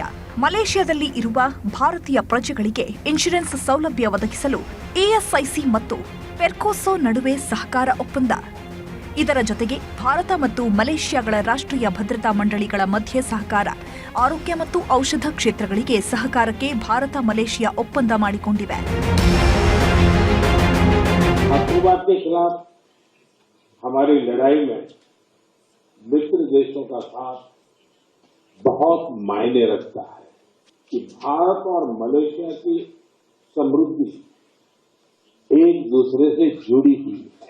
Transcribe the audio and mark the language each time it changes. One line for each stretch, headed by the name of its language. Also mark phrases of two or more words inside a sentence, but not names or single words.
Kannada: ಮಲೇಷ್ಯಾದಲ್ಲಿ ಇರುವ ಭಾರತೀಯ ಪ್ರಜೆಗಳಿಗೆ ಇನ್ಶೂರೆನ್ಸ್ ಸೌಲಭ್ಯ ಒದಗಿಸಲು ಇಎಸ್ಐಸಿ ಮತ್ತು ಪೆರ್ಕೋಸೋ ನಡುವೆ ಸಹಕಾರ ಒಪ್ಪಂದ. ಇದರ ಜೊತೆಗೆ ಭಾರತ ಮತ್ತು ಮಲೇಷ್ಯಾಗಳ ರಾಷ್ಟ್ರೀಯ ಭದ್ರತಾ ಮಂಡಳಿಗಳ ಮಧ್ಯೆ ಸಹಕಾರ. ಆರೋಗ್ಯ ಮತ್ತು ಔಷಧ ಕ್ಷೇತ್ರಗಳಿಗೆ ಸಹಕಾರಕ್ಕೆ ಭಾರತ ಮಲೇಷ್ಯಾ ಒಪ್ಪಂದ ಮಾಡಿಕೊಂಡಿವೆ.
Hindi: आतंकवाद के खिलाफ हमारी लड़ाई में मित्र देशों का साथ बहुत मायने रखता है कि भारत और मलेशिया की समृद्धि एक दूसरे से जुड़ी हुई है.